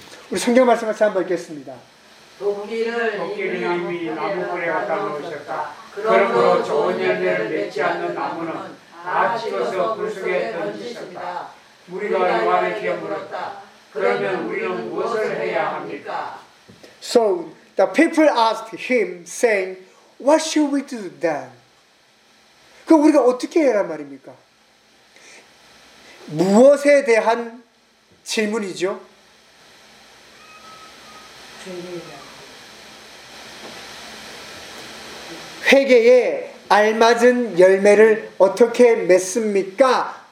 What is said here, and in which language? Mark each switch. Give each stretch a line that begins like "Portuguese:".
Korean: 우리 성경 말씀 같이 한번 읽겠습니다. 도끼는 이미 나무굴에 갖다 놓으셨다. 그러므로 좋은 열매를 맺지 않는 나무는 다 찍어서 불 속에 던지셨다. 우리가 요한의 귀에 물었다. 그러면 우리는 무엇을 해야 합니까?
English: So the people asked him, saying, "What should we do then?"
Korean: 그럼 우리가 어떻게 해야 하란 말입니까? 무엇에 대한 질문이죠? 회개에 알맞은 열매를 어떻게 맺습니까?